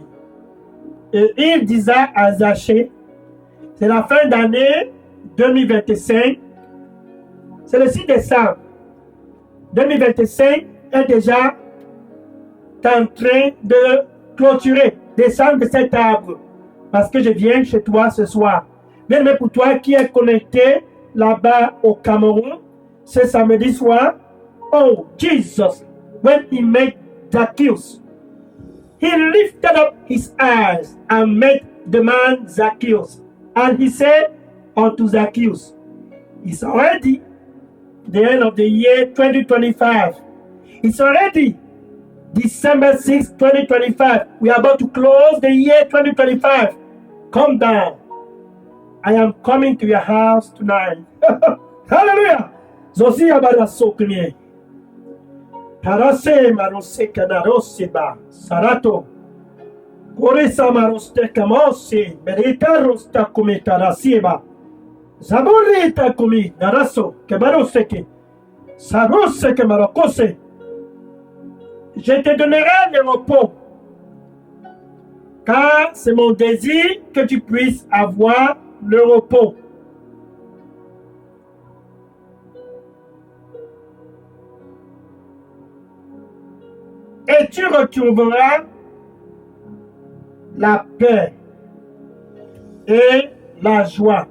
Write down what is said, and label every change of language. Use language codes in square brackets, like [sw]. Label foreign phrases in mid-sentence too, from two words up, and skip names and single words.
[fr] Et il disait à Zachée, c'est la fin d'année 2025, c'est le 6 décembre 2025 est déjà en train de clôturer, descendre de cet arbre, parce que je viens chez toi ce soir. Bien, mais pour toi qui es connecté là-bas au Cameroun, ce samedi soir, [en] oh, Jesus, when he met Zacchaeus, he lifted up his eyes and met the man Zacchaeus. And he said unto Zacchaeus, it's already the end of the year 2025. It's already December 6, 2025. We are about to close the year 2025. Come down. I am coming to your house tonight. Hallelujah. Zosi abada sokne. Tarase marose kanarose ba. Sarato. Koresa maroste kamose. Merita rosta kume tarase ba. Zaborita kumi naraso. Kemarose ke. Sarose ke marokose. [fr] Je te donnerai le repos. Car c'est mon désir que tu puisses avoir le repos. Et tu retrouveras la paix et la joie.